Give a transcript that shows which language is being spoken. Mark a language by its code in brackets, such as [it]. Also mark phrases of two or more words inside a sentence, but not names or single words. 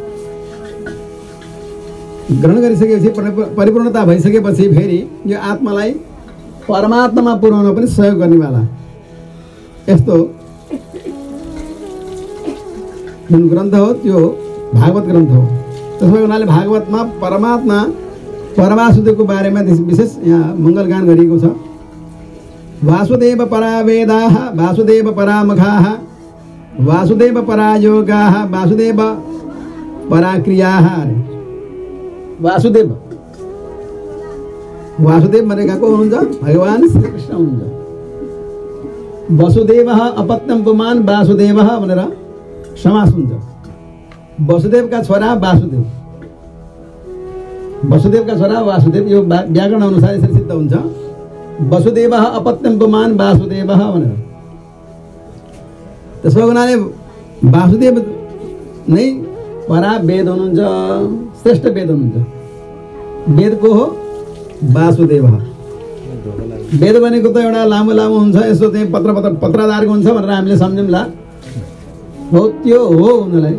[ne] ग्रहण गरिसकेपछि परिपूर्णता भइसकेपछि फेरि यो आत्मालाई परमात्मामा पुर्याउन पनि सहयोग गर्नेवाला यस्तो जुन ग्रन्थ हो त्यो भागवत ग्रन्थ हो। त्यसो हुनाले भागवतमा परमात्मा परवासुदेवको बारेमा विशेष यहाँ मङ्गलगान गरिएको छ। [sa] वासुदेव परा वेदाः वासुदेव परा मखाः वासुदेव परा योगाः वासुदेव परा क्रियाः। [ne] वासुदेव वासुदेव भनेका को हुनुहुन्छ? भगवान श्रीकृष्ण हुनुहुन्छ। [sa] वसुदेवः अपत्यं पुमान् वासुदेवः [ne] भनेर समास हुन्छ। वसुदेवका छोरा वासुदेव, वसुदेवका छोरा वासुदेव, यो व्याकरण अनुसार यसरी सिद्ध हुन्छ। [sa] वसुदेवः अपत्यं पुमान् वासुदेवः भनेर। [ne] त्यसो हुनाले वासुदेव नै परा वेद हुनुहुन्छ, श्रेष्ठ वेद हुनुहुन्छ। वेद को हो? वासुदेव। वेद भनेको त एउटा लामो लामो हुन्छ, यसो चाहिँ पत्रधारको हुन्छ भनेर हामीले सम्झौँला हो, त्यो हो हुनलाई।